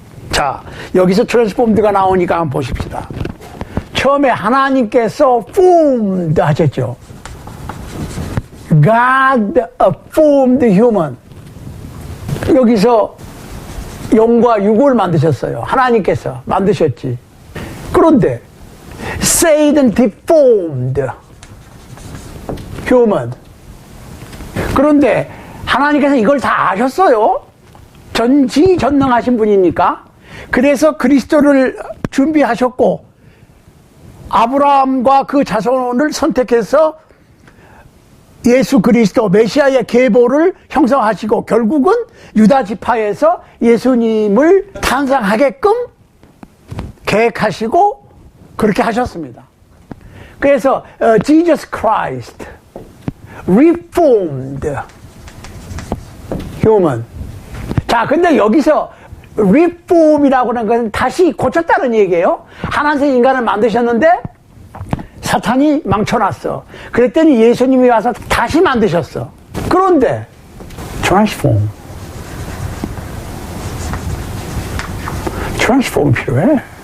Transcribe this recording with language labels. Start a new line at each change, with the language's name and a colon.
Korean: 자, 여기서 transformed가 나오니까 한번 보십시다. 처음에 하나님께서 formed 하셨죠.
English: God formed human.
Korean: 여기서 영과 육을 만드셨어요. 하나님께서 만드셨지. 그런데
English: Satan deformed human.
Korean: 그런데 하나님께서 이걸 다 아셨어요. 전지전능하신 분이니까. 그래서 그리스도를 준비하셨고 아브라함과 그 자손을 선택해서 예수 그리스도 메시아의 계보를 형성하시고 결국은 유다 지파에서 예수님을 탄생하게끔 계획하시고 그렇게 하셨습니다. 그래서
English: Jesus Christ reformed human.
Korean: 자, 근데 여기서 reform이라고 하는 것은 다시 고쳤다는 얘기예요. 하나님께서 인간을 만드셨는데 사탄이 망쳐놨어. 그랬더니 예수님이 와서 다시 만드셨어. 그런데 transform 필요해.